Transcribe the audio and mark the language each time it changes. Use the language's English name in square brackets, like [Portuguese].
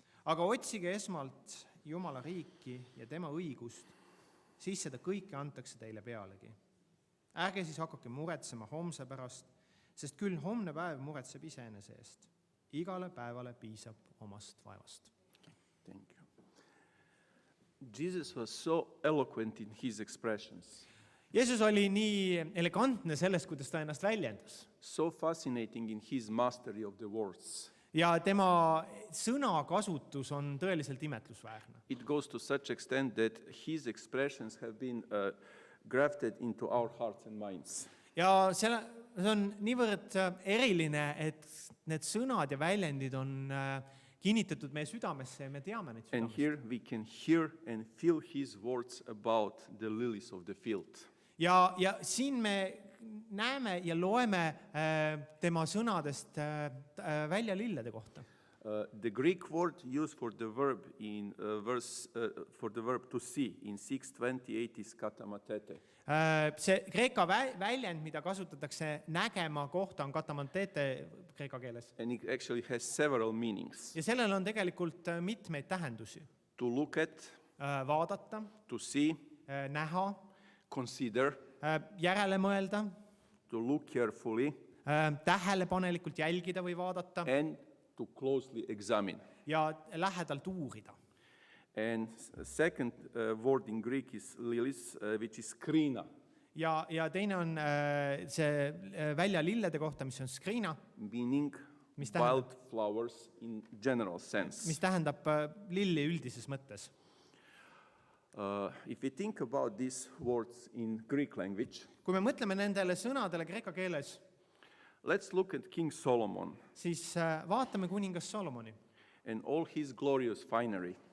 [Estonian] Aga otsige esmalt Jumala riiki ja tema õigust, siis seda kõike antakse teile pealegi. Ärge siis hakake muretsema homse pärast, sest küll homne päev muretseb iseenese eest. Igale päevale piisab omast vaevast. [English] Thank you. Jesus was so eloquent in his expressions, [Estonian] Jeesus oli nii elegantne sellest, kuidas ta ennast väljendas. [English] so fascinating in his mastery of the words. [Estonian] Ja tema sõnakasutus on tõeliselt imetlusväärne. [English] It goes to such extent that his expressions have been grafted into our hearts and minds. [Estonian] Ja see on niivõrd eriline, et need sõnad ja väljendid on kinnitatud meie südamesse ja me teame neid [English] And [Estonian] südamesse. [English] here we can hear and feel his words about the lilies of the field. [Estonian] Ja siin me näeme ja loeme tema sõnadest välja lillede kohta. [English] The Greek word used for the verb in for the verb to see in 6:28 is katamatete. [Estonian] See kreeka väljend, mida kasutatakse nägema kohta, on katamantete kreeka keeles. [English] And it actually has several meanings. [Estonian] Ja sellel on tegelikult mitmeid tähendusi. [English] To look at, [Estonian] Vaadata, [English] to see, [Estonian] näha, [English] consider, [Estonian] järele mõelda, [English] to look carefully, [Estonian] tähelepanelikult jälgida või vaadata [English] and to closely examine. [Estonian] ja lähedalt uurida. [English] And second word in Greek is lilies, which is skrina, [Estonian] Ja teine on see välja lillede kohta, mis on skriina, [English] meaning [Estonian] Mis tähendab? [English] wild flowers in general sense. [Estonian] mis tähendab lilli üldises mõttes. [English] If we think about these words in Greek language, [Estonian] Kui me mõtleme nendele sõnadele kreeka keeles, [English] let's look at King Solomon [Estonian] siis vaatame kuningas Solomoni. [English] and all his glorious finery.